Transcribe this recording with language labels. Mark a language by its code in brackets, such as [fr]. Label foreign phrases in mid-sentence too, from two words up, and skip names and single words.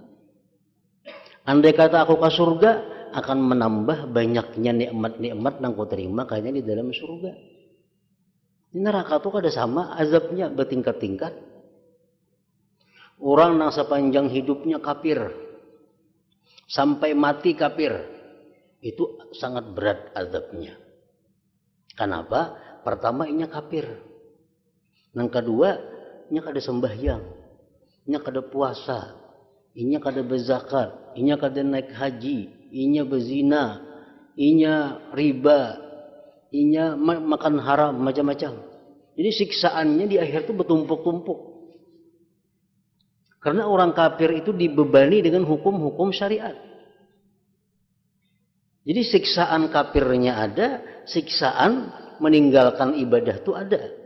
[id] Andai kata aku ke surga, akan menambah banyaknya nikmat-nikmat yang kau terima kayaknya di dalam surga. [bjn] Di neraka itu kada sama, azabnya bertingkat-tingkat. [id] Orang yang sepanjang hidupnya kafir, sampai mati kafir, itu sangat berat azabnya. [bjn] Kenapa? Pertama, inya kafir. Yang kedua, inya kada sembahyang, inya kada puasa, inya kada berzakat, inya kada naik haji, inya berzina, inya riba, inya makan haram, macam-macam. [id] Jadi siksaannya di akhir itu bertumpuk-tumpuk. Karena orang kafir itu dibebani dengan hukum-hukum syariat. Jadi siksaan kafirnya ada, siksaan meninggalkan ibadah itu ada.